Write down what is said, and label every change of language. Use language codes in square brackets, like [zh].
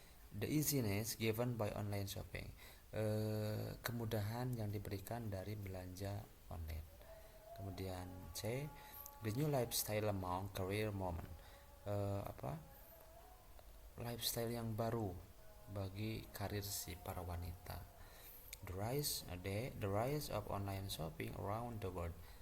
[en] The easiness given by online shopping. [id] Kemudahan yang diberikan dari belanja online. [en] Kemudian C, the new lifestyle among career moment. [id] Lifestyle yang baru bagi karir si para wanita. [en] The rise of online shopping around the world.